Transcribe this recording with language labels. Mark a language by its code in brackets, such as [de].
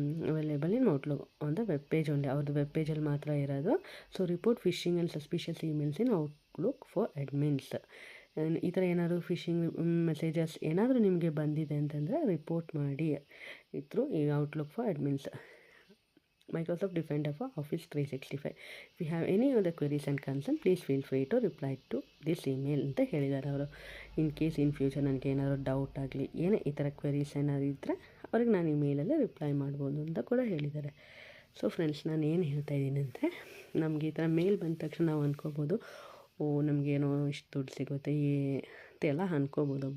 [en] available in Outlook on the web page only, [kn] ಅವ್ರದ್ದು web ಪೇಜಲ್ಲಿ ಮಾತ್ರ ಇರೋದು. [en] So report phishing and suspicious emails in Outlook for admins. [kn] ಈ ಥರ ಏನಾದರೂ fishing messages ಏನಾದರೂ ನಿಮಗೆ ಬಂದಿದೆ ಅಂತಂದರೆ ರಿಪೋರ್ಟ್ ಮಾಡಿ ಇದ್ರು ಈ outlook for admins. [en] Microsoft Defender for Office 365. If you have any other queries and concerns, please feel free to reply to this email [kn] ಅಂತ ಹೇಳಿದ್ದಾರೆ ಅವರು. [en] in case in future [kn] ನನಗೆ ಏನಾದರೂ ಡೌಟ್ ಆಗಲಿ ಏನೇ ಈ ಥರ ಕ್ವೆರೀಸ್ ಏನಾದ್ರು ಇದ್ದರೆ ಅವ್ರಿಗೆ ನಾನು ಇಮೇಲಲ್ಲೇ ರಿಪ್ಲೈ ಮಾಡ್ಬೋದು ಅಂತ ಕೂಡ ಹೇಳಿದ್ದಾರೆ. ಸೊ ಫ್ರೆಂಡ್ಸ್, ನಾನು ಏನು ಹೇಳ್ತಾ ಇದ್ದೀನಿ ಅಂದರೆ, ನಮಗೆ ಈ ಥರ ಮೇಲ್ ಬಂದ ತಕ್ಷಣ ನಾವು ಅಂದ್ಕೋಬೋದು ನಮಗೇನೋ ಇಷ್ಟು ದುಡ್ಡು ಸಿಗುತ್ತೆ ಅಂತೆಲ್ಲ ಅಂದ್ಕೋಬೋದು.